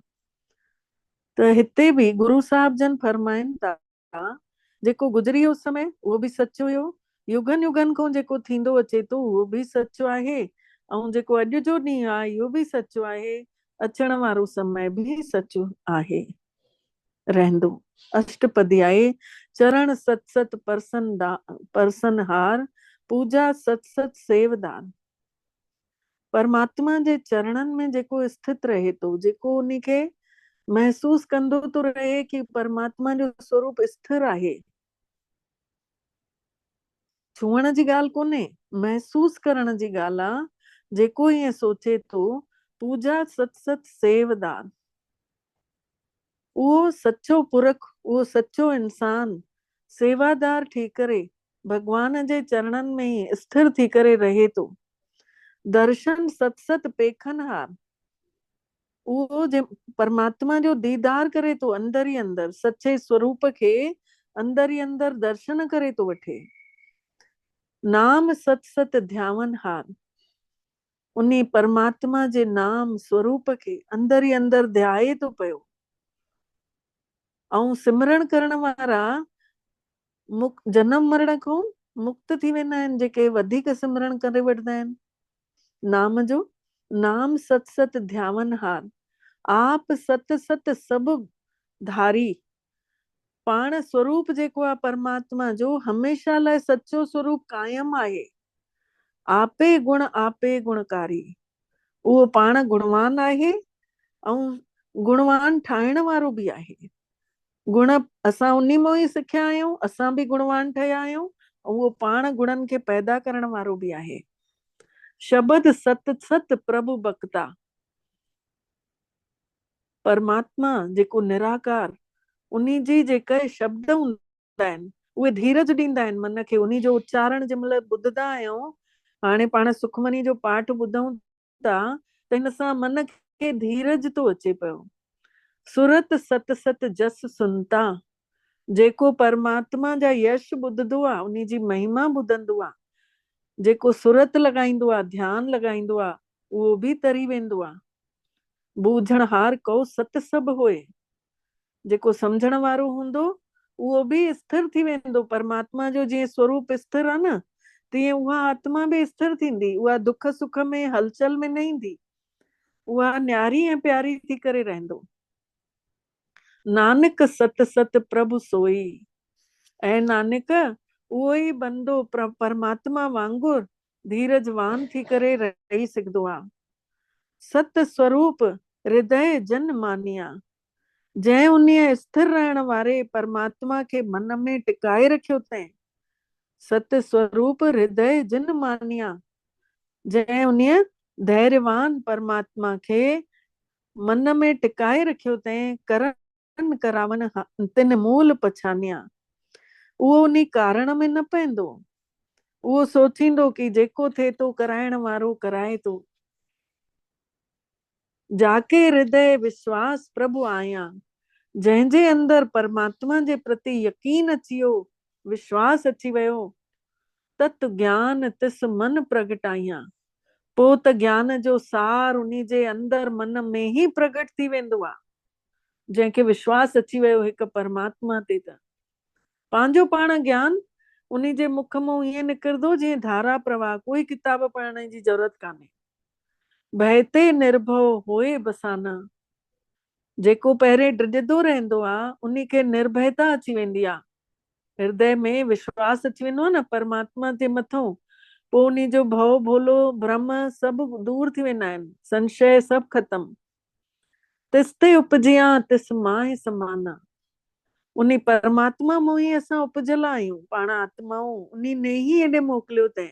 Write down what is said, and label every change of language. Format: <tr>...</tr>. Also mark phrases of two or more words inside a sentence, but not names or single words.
<sd>त हिते बि गुरु साहिब जन फरमाइनि था, जेको गुज़री वियो समय उहो बि सच हुयो, युगन युगन खां जेको थींदो अचे थो उहो बि सचो आहे, ऐं जेको अॼु जो ॾींहुं आहे इहो बि सचो आहे, अचण वारो समय बि सचो आहे रहंदो। अष्टपदी आहे,</sd> <pa>चरण सत सत परसन हार, पूजा सत सत सेवदान।</pa> <sd>परमात्मा जे चरणन में जेको स्थित रहे थो, जेको उनखे महसूस कंदो तो रहे कि परमात्मा जो स्वरूप स्थिर आहे। छुअण जी ॻाल्हि कोन्हे, महसूस करण जी ॻाल्हि आहे। जेको ईअं सोचे थो,</sd> <pa>पूजा सत सत सेवदान,</pa> <sd>उहो सचो पुरख, उहो सचो इंसान सेवादार थी करे भगवान जे चरणन में ही स्थिर थी करे रहे थो।</sd> <pa>दर्शन सत सत पेखन हार,</pa> <sd>उहो जे परमात्मा जो दीदार करे तो अंदर ही अंदर, सच्चे स्वरूप के अंदर ही अंदर दर्शन करे तो वठे।</sd> <pa>नाम सत सत ध्यावन हार,</pa> <sd>उन्हीं परमात्मा जे नाम स्वरूप के अंदर ही अंदर ध्याए तो पयो। ऐं सिमरण करण वारा जन्म मरण खां मुक्त थी वेंदा आहिनि, जेके वधीक सिमरण करे वठंदा आहिनि नाम जो।</sd> <pa>नाम सत सत ध्यावन हार, आप सत सत सब धारी।</pa> <sd>पाण स्वरूप जेको आहे परमात्मा जो हमेशा लाइ सचो स्वरूप कायम आहे।</sd> <pa>आपे गुण आपे गुणकारी,</pa> <sd>उहो पाण गुणवान आहे ऐं गुणवान ठाहिण वारो बि आहे। गुण असां उन्ही मां ई सिखिया आहियूं, असां बि गुणवान ठहिया आहियूं, ऐं उहो पाण गुणनि खे पैदा करण वारो बि आहे।</sd> <pa>शब्द सत सत प्रभु बक्ता,</pa> <sd>परमात्मा जेको निराकार, उन्ही जी जेके शब्द हूंदा आहिनि उहे धीरज ॾींदा आहिनि मन खे। उन्ही जो उच्चारण जंहिं महिल ॿुधंदा आहियूं, हाणे पाण सुखमनी जो पाठ ॿुधूं था त हिन सां मन खे धीरज थो अचे पियो।</sd> <pa>सुरत सत सत जस सुनता,</pa> <sd>जेको परमात्मा जा यश ॿुधंदो आहे, उन्ही जी महिमा ॿुधंदो आहे, जेको सुरत लॻाईंदो आहे, ध्यानु लॻाईंदो आहे, उहो बि तरी वेंदो आहे।</sd> <pa>बूझण हार को सत सभु होए,</pa> <sd>जेको सम्झण वारो हूंदो उहो बि स्थिर थी वेंदो। परमात्मा जो जीअं स्वरूप स्थिर आहे न, तीअं उहा आत्मा बि स्थिर थींदी। उहा दुख सुख में हलचल में न ईंदी, उहा न्यारी ऐं प्यारी थी करे रहंदो।</sd> <pa>नानक सत सत प्रभु सोई,</pa> <sd>ऐं नानक उहो ई बंदो परमात्मा वांगुरु धीरजवान थी करे रही सघंदो आहे।</sd> <pa>सत स्वरूप हृदय जन मानिया,</pa> <sd>जंहिं उन स्थिर रहण वारे परमात्मा खे मन में टिकाए रखियो तंहिं।</sd> <pa>सत स्वरूप हृदय जन मानिया,</pa> <sd>जंहिं उन धैर्यवान परमात्मा खे मन में टिकाए रखियो तंहिं।</sd> <pa>करन करावन तिन मूल पछानिया,</pa> <sd>उहो उन कारण में न पवंदो। उहो सोचींदो कि जेको थिए थो कराइण वारो कराए थो।</sd> <pa>जाके हृदय विश्वास प्रभु आया,</pa> <sd>जंहिंजे अंदर परमात्मा जे प्रति यकीन अची वियो, विश्वास अची वियो,</sd> <pa>तत ज्ञान तिस मन प्रगटाइया,</pa> <sd>पोइ त ज्ञान जो सार उन्ही जे अंदर मन में ई प्रगट थी वेंदो आहे। जंहिंखे विश्वास अची वियो हिकु परमात्मा ते, त पंहिंजो पाण ज्ञान उन्ही जे मुख मां ईअं निकिरंदो जीअं धारा प्रवाह। कोई किताब पढ़ण जी जरूरत कान्हे।</sd> <pa>बहते निर्भव होए बसाना,</pa> <sd>जेको पहिरें डिॼंदो रहंदो आहे उन्ही खे निर्भयता अची वेंदी आहे। हृदय में विश्वास अची वेंदो आहे न परमात्मा जे मथां, पोइ उन्ही जो भव भोलो भ्रम सभु दूर थी वेंदा आहिनि, संशय सभु ख़तम।</sd> <pa>तिस ते उपजिया तिस मां समाना,</pa> <sd>उन्ही परमात्मा मां ई असां उपजल आहियूं, पाण आत्माऊं उन्ही ने ई एॾे मोकिलियो तंहिं।</sd>